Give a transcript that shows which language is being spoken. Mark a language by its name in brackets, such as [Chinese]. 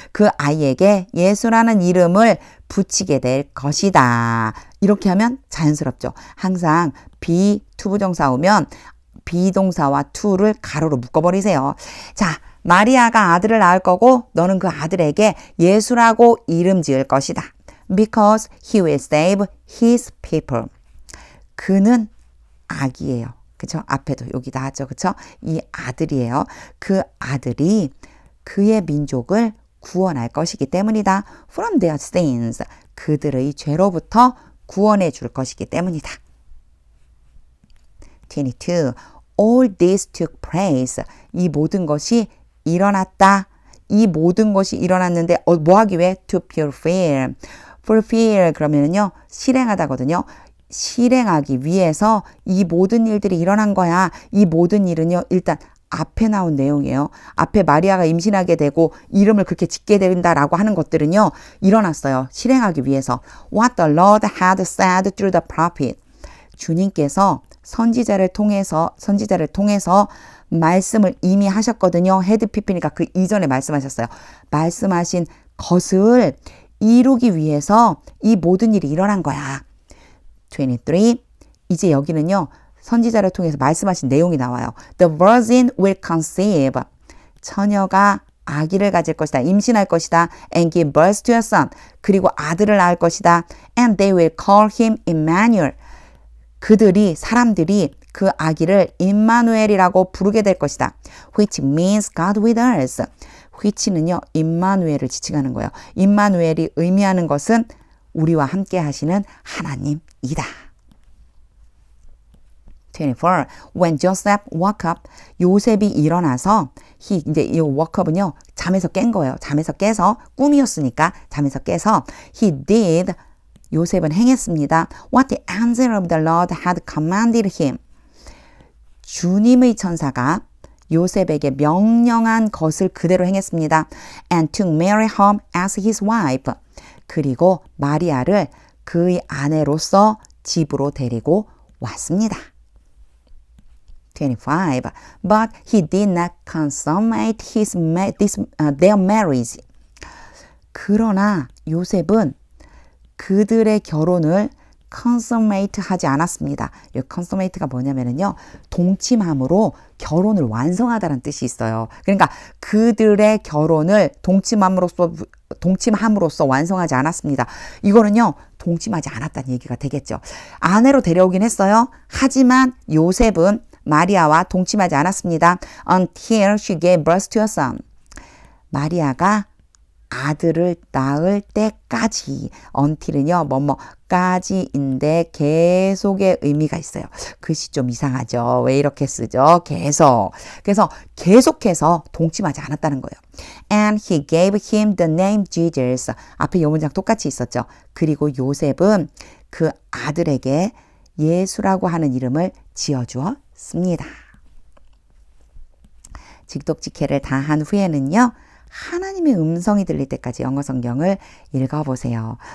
[Korean] 그 아이에게 예수라는 이름을 붙이게 될 것이다. 이렇게 하면 자연스럽죠. 항상 투부정사 오면 비동사와 to를 가로로 묶어버리세요. 자, 마리아가 아들을 낳을 거고 너는 그 아들에게 예수라고 이름 지을 것이다. [English] Because he will save his people. [Korean] 그는 아기예요. 그쵸? 앞에도 여기 나왔죠. 그쵸? 이 아들이에요. 그 아들이 그의 민족을 구원할 것이기 때문이다. [English] From their sins. [Korean] 그들의 죄로부터 구원해 줄 것이기 때문이다. [English] 22. All this took place. [Korean] 이 모든 것이 일어났다. 이 모든 것이 일어났는데 뭐 하기 위해? [English] To fulfill. [Korean] fulfill 그러면은요 실행하다거든요. 실행하기 위해서 이 모든 일들이 일어난 거야. 이 모든 일은요 일단 앞에 나온 내용이에요. 앞에 마리아가 임신하게 되고 이름을 그렇게 짓게 된다라고 하는 것들은요 일어났어요. 실행하기 위해서. [English] What the Lord had said through the prophet. [Korean] 주님께서 선지자를 통해서 말씀을 이미 하셨거든요. 헤드피피니까 그 이전에 말씀하셨어요. 말씀하신 것을 이루기 위해서 이 모든 일이 일어난 거야. 23. 이제 여기는요. 선지자를 통해서 말씀하신 내용이 나와요. [English] The virgin will conceive. [Korean] 처녀가 아기를 가질 것이다. 임신할 것이다. [English] And give birth to a son. [Korean] 그리고 아들을 낳을 것이다. [English] And they will call him Emmanuel. [Korean] 사람들이 그 아기를 임마누엘이라고 부르게 될 것이다. [English] Which means God with us. which는요. [Korean] 임마누엘을 지칭하는 거예요. 임마누엘이 의미하는 것은 우리와 함께 하시는 하나님이다. 24. [English] When Joseph woke up, [Korean] 요셉이 일어나서 이제 이 [English] woke up은요. [Korean] 잠에서 깬 거예요. 잠에서 깨서 꿈이었으니까 잠에서 깨서 [English] he did [Korean] 요셉은 행했습니다. [English] What the angel of the Lord had commanded him. [Korean] 주님의 천사가 요셉에게 명령한 것을 그대로 행했습니다. [English] And took Mary home as his wife. [Korean] 그리고 마리아를 그의 아내로서 집으로 데리고 왔습니다. 25. [English] But he did not consummate their marriage. [Korean] 그러나 요셉은 그들의 결혼을 consummate 하지 않았습니다. 이 consummate가 뭐냐면요, 동침함으로 결혼을 완성하다는 뜻이 있어요. 그러니까 그들의 결혼을 동침함으로써 완성하지 않았습니다. 이거는요, 동침하지 않았다는 얘기가 되겠죠. 아내로 데려오긴 했어요. 하지만 요셉은 마리아와 동침하지 않았습니다. [English] Until she gave birth to a son. [Korean] 마리아가 아들을 낳을 때까지. until은요, 뭐뭐까지인데 계속의 의미가 있어요. 글씨 좀 이상하죠. 왜 이렇게 쓰죠? 계속. 그래서 계속해서 동침하지 않았다는 거예요. [English] And he gave him the name Jesus. [Korean] 앞에 이 문장 똑같이 있었죠. 그리고 요셉은 그 아들에게 예수라고 하는 이름을 지어주었습니다. 직독직해를 다 한 후에는요, 하나님의 음성이 들릴 때까지 영어 성경을 읽어보세요.